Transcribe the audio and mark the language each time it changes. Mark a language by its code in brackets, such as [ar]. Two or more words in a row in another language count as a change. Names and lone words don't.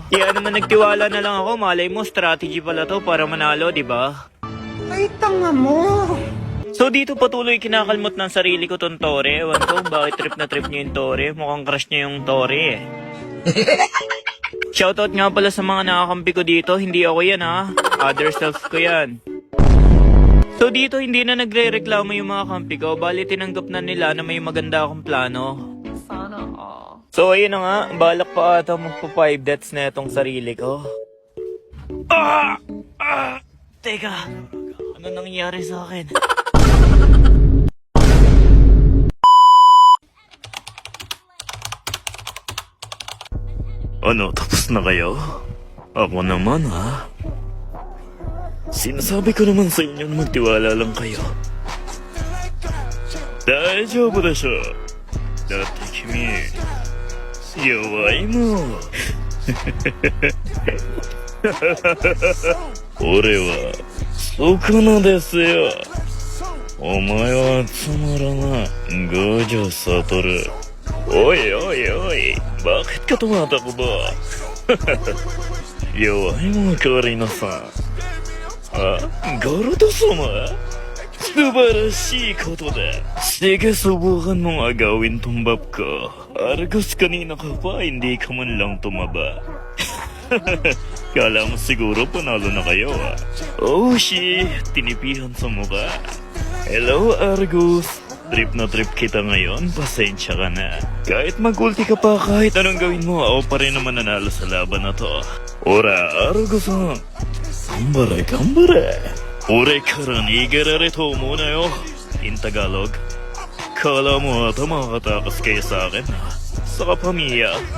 [tl] Kaya naman nagtiwala na lang ako, malay mo strategy pala to para manalo, di ba? Ay, tanga mo! So dito patuloy kinakalmot ng sarili ko tong Tore. Ewan ko bakit trip na trip niya yung Tore. Mukhang crush niya yung Tore eh. Shoutout nga pala sa mga nakakampi ko dito, hindi ako yan ha. Other selves ko yan. So dito hindi na nagre-reklamo yung mga kampi ko, bali tinanggap na nila na may maganda akong plano. Sana all. So ayun na nga, balak pa ata magpa 5 deaths na itong sarili ko. Teka, ano nangyari sa akin? Ano, tapos na kayo? Ako naman ha? Sinasabi ko naman sa inyo na magtiwala lang kayo. [ja] 大丈夫でしょ。だって君、弱いも. 俺は宿儺ですよ. お前はつまらな五条悟. おい、おい、おい. [tl] Bakit ka tumatakbo? [ja] 弱いもカリナさん。ガルダ様? 素晴らしいことだ. [tl] Sige, subukan mong agawin tong bab ko. Argos kanina ka pa, hindi ka man lang tumaba. Kala mo siguro panalo na kayo ah. [en] Oh shit, [tl] tinipihan sa mukha. Hello Argus. Trip na trip kita ngayon, pasensya ka na. Kahit mag-ulti ka pa, kahit anong gawin mo, ako pa rin naman nanalo sa laban na to. [ja] Ora, Argo-san. 頑張れ、頑張れ. 俺から逃げられるとうもうなよ. [en] In Tagalog, [tl] kala mo ata makakatakas kayo sa akin, ha? Sa kapamilya.